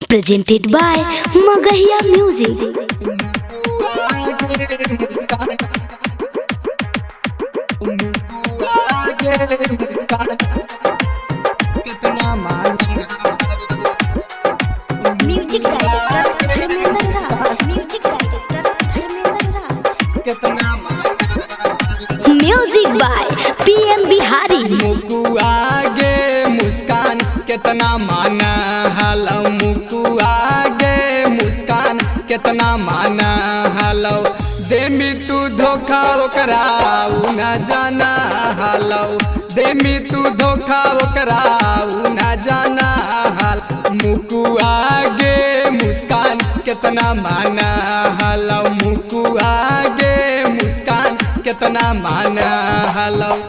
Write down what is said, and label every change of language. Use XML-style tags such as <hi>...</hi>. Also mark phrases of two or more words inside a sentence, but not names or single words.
<en>presented by Magahiya Music. Music director Dharmendra Raj. Music director Dharmendra Raj. Music by PM Bihari.</en> <mag>मुकुआ गे मुस्कान कितना माना हालो मुकुआ गे मुस्कान कितना माना हालो देमी तू धोखा ओकरा उ न जाना हालो देमी तू धोखा ओकरा उ न जाना हाल मुकुआ गे मुस्कान कितना माना हालो मुकुआ गे मुस्कान कितना माना हालो</mag>